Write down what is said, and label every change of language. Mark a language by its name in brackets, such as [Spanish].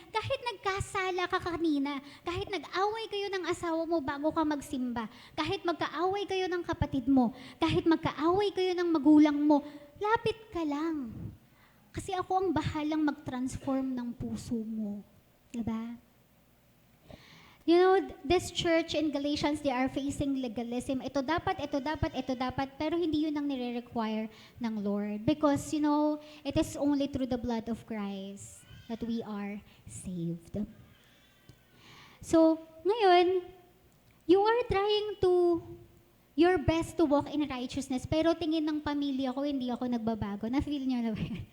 [Filipino] Kahit nagkasala ka kanina. Kahit nag-away kayo ng asawa mo bago ka magsimba. Kahit magkaaway kayo ng kapatid mo. Kahit magkaaway kayo ng magulang mo. Lapit ka lang. Kasi ako ang bahalang mag-transform ng puso mo. Diba? [English] You know, this church in Galatians, they are facing legalism. [Filipino] Ito dapat, pero hindi yun ang nire-require ng Lord. [English] Because, you know, it is only through the blood of Christ that we are saved. [Filipino] So, ngayon, [English] you are trying to, your best to walk in righteousness, [Filipino] pero tingin ng pamilya ko, hindi ako nagbabago. Na-feel nyo na ba?